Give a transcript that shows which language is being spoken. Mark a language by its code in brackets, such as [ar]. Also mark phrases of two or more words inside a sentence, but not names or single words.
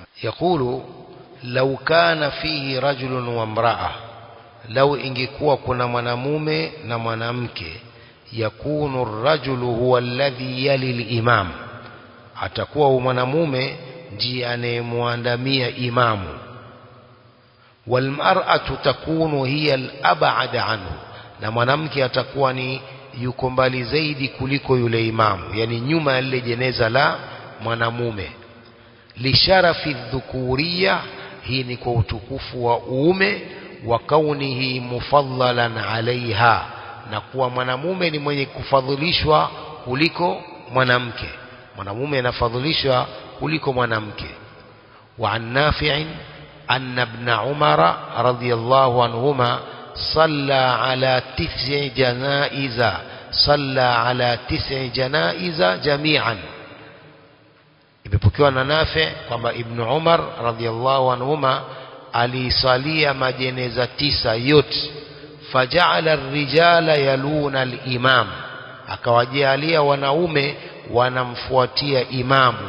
[ar] يقول لو كان فيه رجل وامرأة, [sw] lau ingekuwa kuna mwanamume na mwanamke, [ar] يكون الرجل هو الذي يلي الإمام, [sw] atakuwa mwanamume ndiye anayemuandamia imamu. [ar] والمرأة تكون هي الأبعد عنه, [sw] na mwanamke atakuwa ni yuko mbali zaidi kuliko yule imamu, yani nyuma ya lile jeneza la mwanamume. [ar] لشرف الذكورية, [sw] hii ni kwa utukufu wa uume. [ar] وكونه مفضلا عليها, [sw] na kuwa mwanamume ni mwenye kufadhilishwa kuliko mwanamke, mwanamume anafadhilishwa kuliko mwanamke. [ar] وعن نافع أن ابن عمر رضي الله عنهما صلى على 9 جنائز صلى على 9 جنائز جميعا. [sw] Imepokewa na Nafi kwamba Ibn Umar [ar] رضي الله عنهما [sw] alisalia majeneza 9 yote. [ar] فجعل الرجال يلون الإمام, [sw] akawajalia wanaume wanamfuatia imamu.